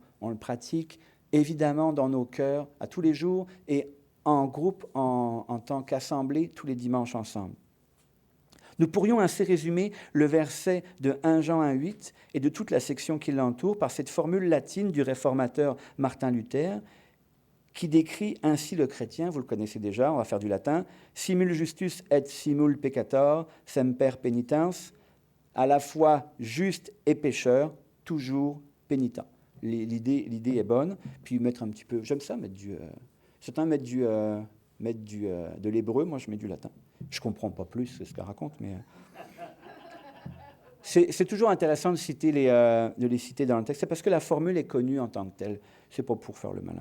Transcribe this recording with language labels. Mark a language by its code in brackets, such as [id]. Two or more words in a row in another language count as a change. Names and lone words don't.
[fr] On le pratique évidemment dans nos cœurs à tous les jours et en groupe, en tant qu'assemblée, tous les dimanches ensemble. Nous pourrions ainsi résumer le verset de 1 Jean 1,8 et de toute la section qui l'entoure par cette formule latine du réformateur Martin Luther qui décrit ainsi le chrétien, vous le connaissez déjà, on va faire du latin, [la] simul justus et simul peccator, semper penitens, [fr] à la fois juste et pécheur, toujours pénitent. L'idée est bonne, puis mettre un petit peu, j'aime ça, mettre du... certains mettent de l'hébreu, moi je mets du latin. Je ne comprends pas plus ce qu'elle raconte, mais... C'est toujours intéressant de les citer dans le texte, c'est parce que la formule est connue en tant que telle, c'est pas pour faire le malin.